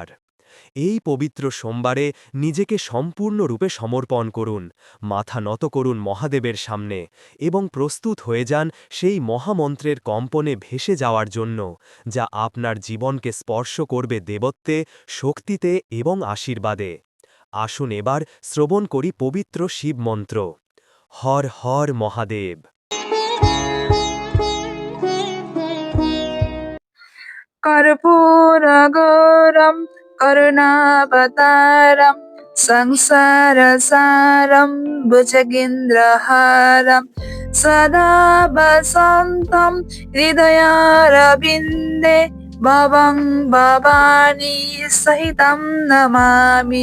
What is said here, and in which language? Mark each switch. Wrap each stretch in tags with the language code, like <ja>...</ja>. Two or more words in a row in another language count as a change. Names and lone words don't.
<bn>এই পবিত্র সোমবারে নিজেকে সম্পূর্ণরূপে সমর্পণ করুন, মাথা নত করুন মহাদেবের সামনে এবং প্রস্তুত হয়ে যান সেই মহামন্ত্রের কম্পনে ভেসে যাওয়ার জন্য, যা আপনার জীবনকে স্পর্শ করবে দেবত্বে, শক্তিতে এবং আশীর্বাদে। আসুন এবার শ্রবণ করি পবিত্র শিব মন্ত্র। হর হর মহাদেব।</bn> <sa>कर्पूरगौरं करुणावतारं संसारसारं भुजगेन्द्रहारं सदा वसन्तं हृदयारविन्दे भवं भवानी सहितं नमामि।</sa>